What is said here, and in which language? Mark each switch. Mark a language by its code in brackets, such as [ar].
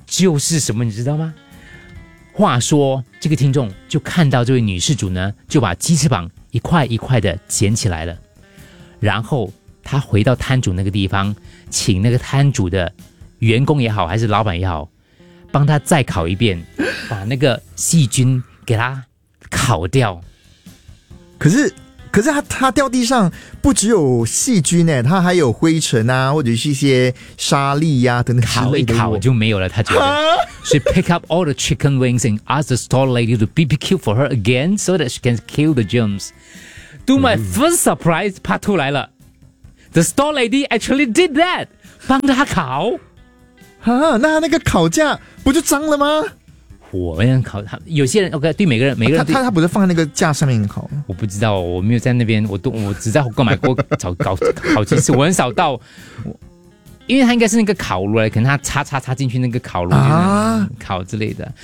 [zh] 什么你知道吗？话说这个听众就看到这位女事主呢，就把鸡翅膀一块一块的捡起来了，然后他回到摊主那个地方，请那个摊主的员工也好还是老板也好帮他再烤一遍，把那个细菌给他烤掉。可是他掉地上不只有细菌欸，他还有灰尘啊，或者是一些沙粒啊等等。烤一烤就没有了，他觉得。 [en] She picked up all the chicken wings and asked the store lady to BBQ for her again so that she can kill the germs. To my first surprise, part 2来了。The store lady actually did that, [zh] 帮他烤。啊，那他那个烤架不就脏了吗？我们烤他，有些人 OK， 对每个人每个人、啊、他不是放在那个架上面烤？我不知道，我没有在那边，我只在购买过烤鸡翅，我很少到，因为他应该是那个烤炉可能他插进去那个烤炉啊烤之类的。